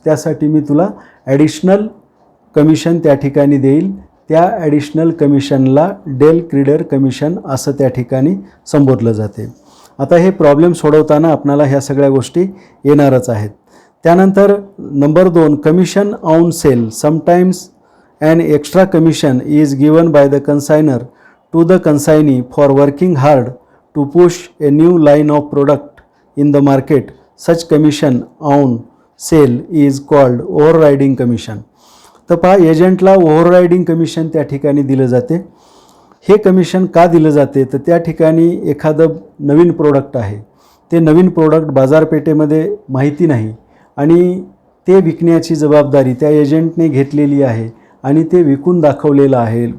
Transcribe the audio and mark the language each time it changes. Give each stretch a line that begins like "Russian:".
Marathi: त्यासाठी मी तुला additional commission त्या ठिकाणी देईल. त्या ॲडिशनल कमिशनला डेल क्रीडर कमिशन असं त्या ठिकाणी संबोधलं जाते. आता हे प्रॉब्लेम सोडवताना आपणाला ह्या सगळ्या गोष्टी येणारच आहेत. त्यानंतर number 2, commission on sale.
English: Sometimes an extra commission is given by the consignor to the consignee for working hard to push a new line of product in the market. Such commission on sale is called overriding commission.
Marathi: तर पहा, एजंटला overriding commission त्या ठिकाणी दिलं जाते. हे commission का दिलं जाते तर त्या ठिकाणी एखादं नवीन प्रोडक्ट आहे, ते नवीन प्रोडक्ट बाजारपेठेमध्ये माहिती नाही आणि ते विकण्याची जबाबदारी त्या एजंटने घेतलेली आहे आणि ते विकून दाखवलेलं आहे.